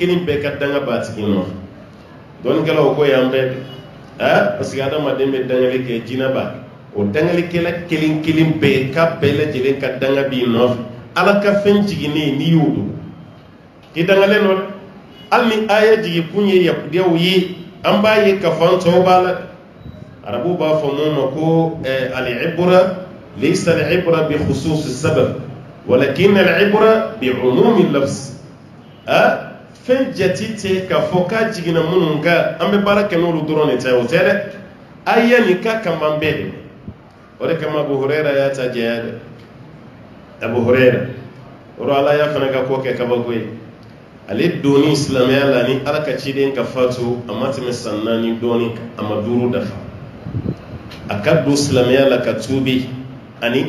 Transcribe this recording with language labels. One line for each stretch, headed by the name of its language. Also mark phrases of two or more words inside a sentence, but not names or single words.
Bambara: kelen bɛɛ ka danga b'a tigi nɔfɛ dɔnnikɛlaw ko yan bɛɛ
French: parce que
Bambara: adamaden bɛ dangali kɛ jinaba o dangalikɛla kelen kelen bɛɛ ka bɛɛ lajɛlen ka danga b'i nɔfɛ ala ka fɛn jiginnen n'i y'o dogo i dangalen nɔ dɛ hali ni aya jigi kun ye yahudiyaw ye an b'a ye k'a fɔ an tɔw b'a la arabuw b'a fɔ mun ma ko
Arabic: العبرة ليس العبرة بخصوص السبب ولكن العبرة بعموم اللفظ
Bambara: fɛn jati tɛ k'a fɔ k'a jiginna minnu kan an bɛ baara kɛ n'olu dɔrɔn de tɛ o tɛ dɛ aya nin ka kaman bɛɛ de o de kama Abu Huraira y'a ta jɛya dɛ Abu Huraira o de ala y'a fana ka ko kɛ kabako ye ale donni silamɛya la ni ala ka ciden ka fatu a ma tɛmɛ san 4 dɔɔni a ma 5 dafa a ka don silamɛya la ka tuubi ani